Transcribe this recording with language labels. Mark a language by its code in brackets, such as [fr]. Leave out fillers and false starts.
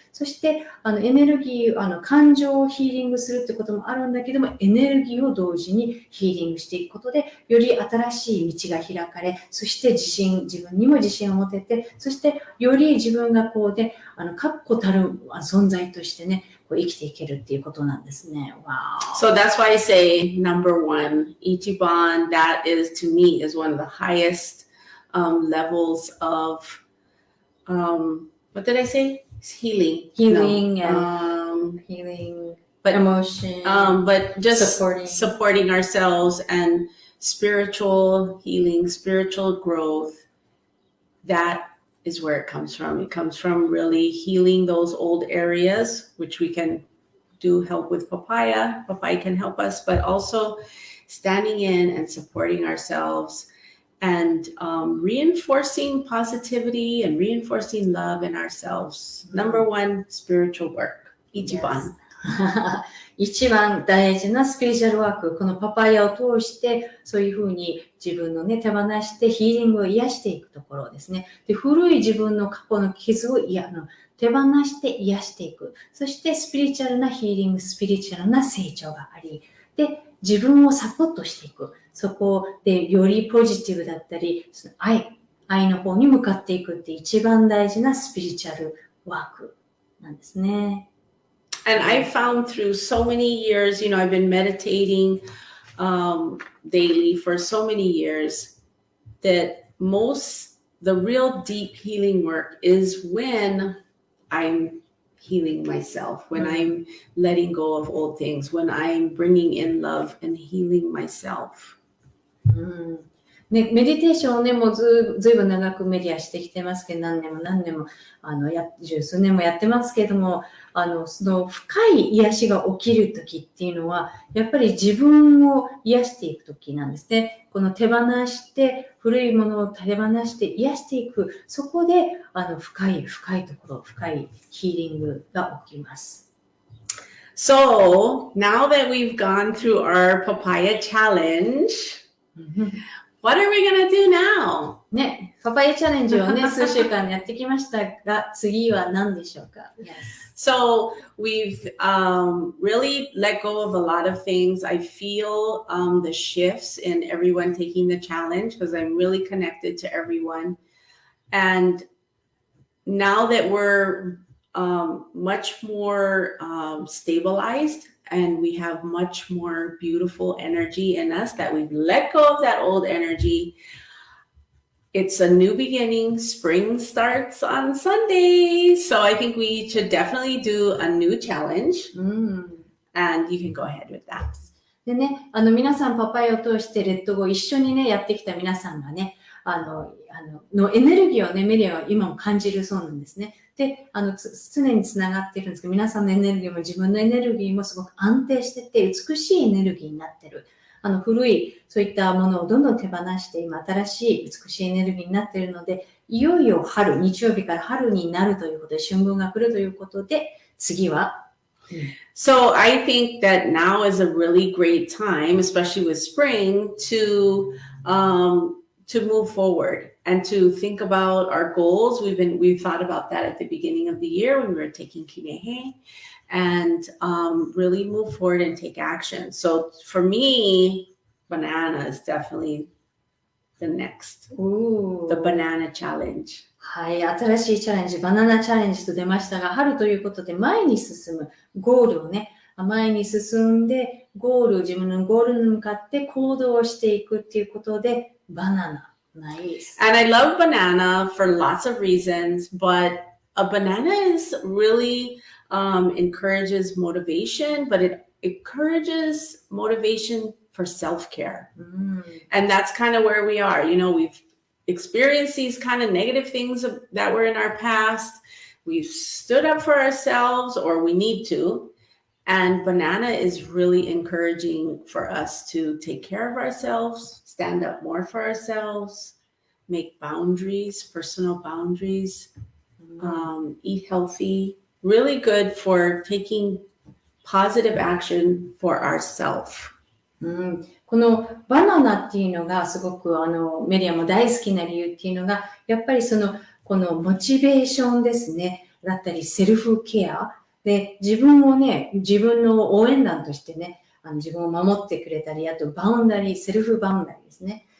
[ja] そして、エネルギー、感情をヒーリングするってこともあるんだけども、エネルギーを同時にヒーリングしていくことで、より新しい道が開かれ、そして自分にも自信を持てて、そしてより自分が確固たる存在としてね、生きていけるっていうことなんですね。 [en] Wow. So that's why I say number one, Ichiban, that is to me is one of the highest levels of, what did I say? Healing. Healing healing, but emotion. But just supporting ourselves and spiritual healing, spiritual growth, that is where it comes from. It comes from really healing those old areas, which we can do help with papaya. Papaya can help us, but also standing in and supporting ourselves and reinforcing positivity and reinforcing love in ourselves. Number one, spiritual work. Ichiban. [ja] 一番大事なスピリチュアルワーク、このパパイヤを通して、そういうふうに自分のね、手放してヒーリングを癒していくところですね。で、古い自分の過去の傷を手放して癒していく。そしてスピリチュアルなヒーリング、スピリチュアルな成長があり、で、自分をサポートしていく。そこでよりポジティブだったり、その愛の方に向かっていくって一番大事なスピリチュアルワークなんですね。 [en] And I found through so many years, I've been meditating daily for so many years that the real deep healing work is when I'm healing myself, when I'm letting go of old things, when I'm bringing in love and healing myself. [ja] ね、メディテーションをね、もうずいぶん長くメディアしてきてますけど、何年も、十数年もやってますけども、その深い癒しが起きるときっていうのは、やっぱり自分を癒していくときなんですね。この手放して、古いものを手放して癒していく、そこで、深いところ、深いヒーリングが起きます。 [en] So, now that we've gone through our papaya challenge,What are we going to do now? [ja] ね、パパイヤチャレンジをね、数週間やってきましたが、次は何でしょうか？ [en] Yes. So we've really let go of a lot of things. I feel the shifts in everyone taking the challenge because I'm really connected to everyone. And now that we're much more stabilized,and we have much more beautiful energy in us that we've let go of that old energy. It's a new beginning. Spring starts on Sunday. So I think we should definitely do a new challenge. And you can go ahead with that. [ja] でね、皆さんパパイヤを通してレッドゴー一緒にね、やってきた皆さんがね、のエネルギーをね、メディアは今も感じるそうなんですね。で、常につながっているんですけど、皆さんのエネルギーも自分のエネルギーもすごく安定してて、美しいエネルギーになってる。古い、そういったものをどんどん手放して、今、新しい美しいエネルギーになっているので、いよいよ春、日曜日から春になるということで、春分が来るということで、次は、 [en] So I think that now is a really great time, especially with spring, to move forward and to think about our goals. We've thought about that at the beginning of the year when we were taking Kinehe, and really move forward and take action. So for me, banana is definitely the next, the banana challenge. [ja] はい、新しいチャレンジ、バナナチャレンジと出ましたが、春ということで前に進む、ゴールをね、前に進んで、自分のゴールに向かって行動をしていくっていうことで、バナナ。 [en] Nice. And I love banana for lots of reasons, but a banana is really encourages motivation, but it encourages motivation for self-care. And that's kind of where we are. We've experienced these kind of negative things that were in our past. We've stood up for ourselves, or we need to. And banana is really encouraging for us to take care of ourselves, stand up more for ourselves, make boundaries, personal boundaries, eat healthy. Really good for taking positive action for ourselves. [ja] このバナナっていうのがすごくメディアも大好きな理由っていうのが、やっぱりこのモチベーションですね、だったりセルフケアで自分の応援団としてね、自分を守ってくれたり、あとバウンダリー、セルフバウンダリーですね。